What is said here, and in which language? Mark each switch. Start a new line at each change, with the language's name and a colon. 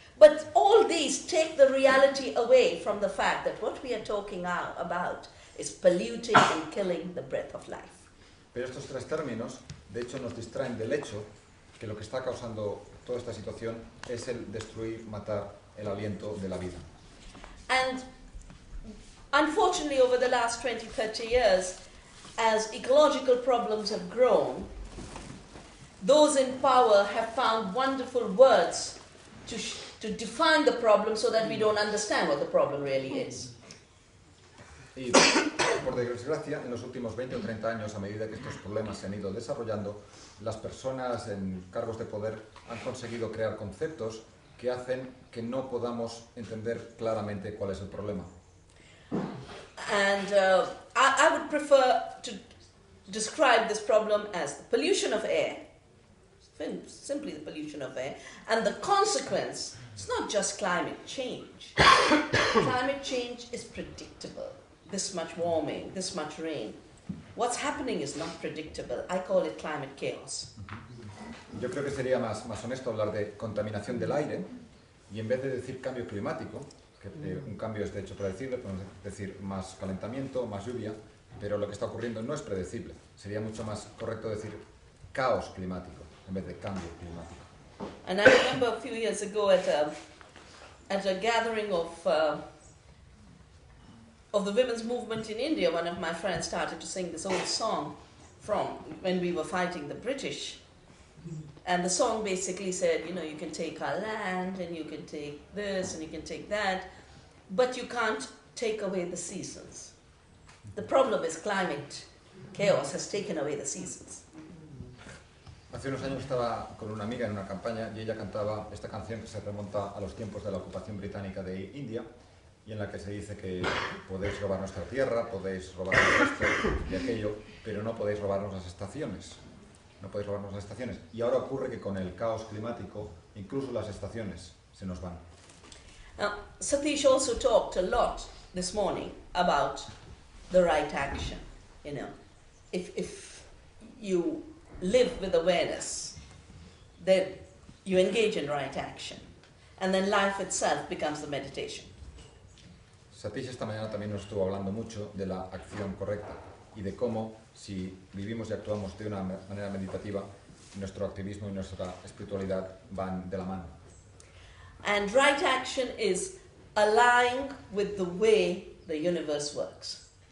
English: But all these take the reality away from the fact that what we are talking about is polluting and killing the breath of life.
Spanish: Pero estos tres términos, de hecho, nos distraen del hecho que lo que está causando toda esta situación es el destruir, matar el aliento de la vida.
English: And unfortunately, over the last 20, 30 years, as ecological problems have grown, those in power have found wonderful words to define the problem so that we don't understand what the problem really is.
Spanish: Y por desgracia, en los últimos 20 o 30 años, a medida que estos problemas se han ido desarrollando, las personas en cargos de poder han conseguido crear conceptos que hacen que no podamos entender claramente cuál es el problema.
English: And I would prefer to describe this problem as the pollution of air, simply the pollution of air, and the consequence, it's not just climate change. Climate change is predictable. This much warming, this much rain. What's happening is not predictable. I call it climate chaos.
Spanish: Yo creo que sería más honesto hablar de contaminación del aire y en vez de decir cambio climático, que un cambio es de hecho predecible, podemos decir más calentamiento, más lluvia, pero lo que está ocurriendo no es predecible. Sería mucho más correcto decir caos climático en vez de cambio climático.
English: And I remember a few years ago at a gathering of the women's movement in India, one of my friends started to sing this old song from when we were fighting the British. And the song basically said, you know, you can take our land and you can take this and you can take that, but you can't take away the seasons. The problem is climate chaos has taken away the seasons.
Spanish: Hace unos años estaba con una amiga en una campaña y ella cantaba esta canción que se remonta a los tiempos de la ocupación británica de India y en la que se dice que podéis robar nuestra tierra, podéis robarnos esto y aquello, pero no podéis robarnos las estaciones. No podéis robarnos las estaciones. Y ahora ocurre que con el caos climático, incluso las estaciones se nos van.
English: Now, Satish also talked a lot this morning about the right action. You know, if you live with awareness, then you engage in right action. And then life itself becomes the meditation.
Spanish: Satish esta mañana también nos estuvo hablando mucho de la acción correcta y de cómo, si vivimos y actuamos de una manera meditativa, nuestro activismo y nuestra espiritualidad van de la mano.
English: And right action is aligned with the way the universe works.